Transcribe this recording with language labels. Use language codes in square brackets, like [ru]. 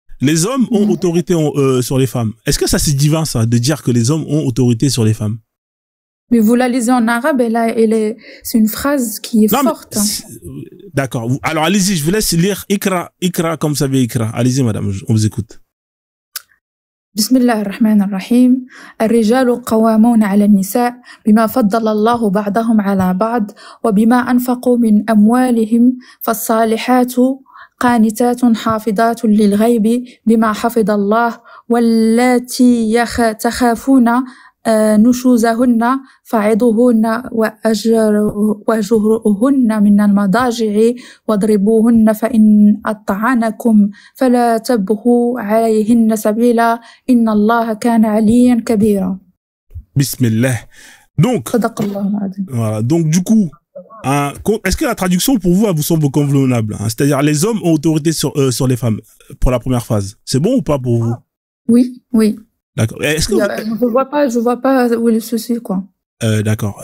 [fr] Les hommes ont autorité sur les femmes. Est-ce que ça, c'est divin, ça, de dire que les hommes ont autorité sur les femmes? Mais vous la lisez en arabe, c'est une phrase qui est forte. D'accord. Alors, allez-y, je vous laisse lire Ikra, comme vous savez Ikra. Allez-y, madame, on vous écoute. [ar] بسم الله الرحمن الرحيم الرجال قوامون على النساء بما فضل الله بعضهم على بعض وبما أنفقوا من أموالهم فالصالحات قانتات حافظات للغيب بما حفظ الله واللاتي تخافون نشوزهن فعظوهن واهجروهن من المضاجع واضربوهن فإن أطعنكم فلا تبغوا عليهن سبيلا إن الله كان عليا كبيرا. [fr] Bismillah. Donc, voilà. Donc, du coup, est-ce que la traduction pour vous semble convenable, hein? C'est-à-dire, les hommes ont autorité sur les femmes pour la première phase. C'est bon ou pas pour vous? Oui. D'accord. Est-ce que je vois pas où est le souci, quoi. D'accord.